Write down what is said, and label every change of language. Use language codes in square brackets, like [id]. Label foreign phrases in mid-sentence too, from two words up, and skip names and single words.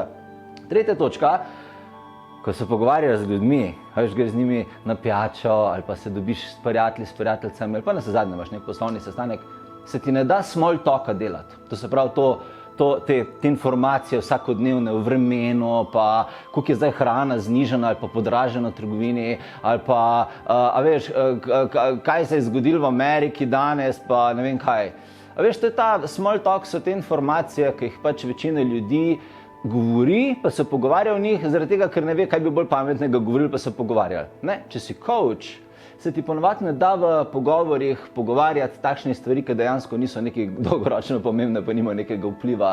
[sl] Tretja točka, ko se pogovarjaš z ljudmi, veš, greš z njimi na pijačo ali pa se dobiš s prijatelji, s prijateljicami ali pa na zadnje imaš nek poslovni sestanek, se ti ne da [en] small talka [sl] delati. To se pravi te informacije vsakodnevne v vremenu, pa koliko je zdaj hrana znižana ali pa podražena v trgovini, ali pa, a veš, kaj se je zgodilo v Ameriki danes, pa ne vem kaj. A veš, to je ta [en] small talk, [sl] so te informacije, ki jih pač večina ljudi govori, pa se pogovarja o njih, zaradi tega, ker ne ve, kaj bi bolj pametnega govorili, pa se pogovarjali. Ne, če si coach, se ti ponovadi ne da v pogovorih pogovarjati takšne stvari, ki dejansko niso nekaj dolgoročno pomembne, pa nimajo nekega vpliva.